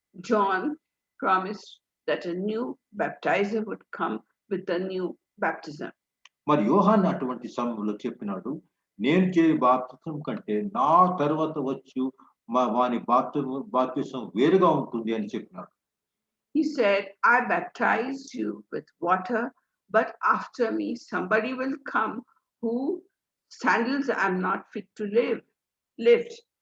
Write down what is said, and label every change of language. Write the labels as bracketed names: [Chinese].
[English] John promised that a new baptizer would come with a new baptism. [Telugu] మరి యోహాను అటువంటి సమయంలో చెప్పినాడు, నేను చేయ బాప్తిజం కంటే నా తర్వాత వచ్చు వాని బాప్తిసం వేరుగా ఉంటుంది అని చెప్పినాడు. [English] He said, I baptize you with water, but after me somebody will come whose sandals I am not fit to lift.